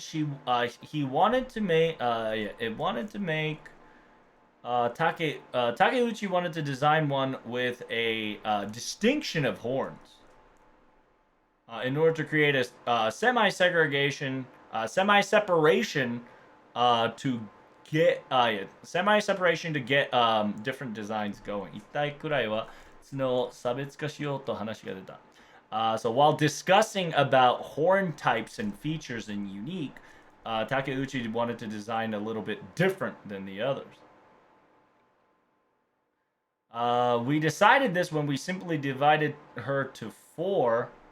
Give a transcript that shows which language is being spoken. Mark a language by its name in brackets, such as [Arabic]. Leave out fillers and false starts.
[English] He wanted to make yeah, it wanted to make Takeuchi wanted to design one with a distinction of horns in order to create a semi-segregation, semi-separation to get yeah, semi-separation to get different designs going. [Japanese] 一体くらいは角を差別化しようと話が出た。 [English] So while discussing about horn types and features and unique, Takeuchi wanted to design a little bit different than the others. We decided this when we simply divided her to four.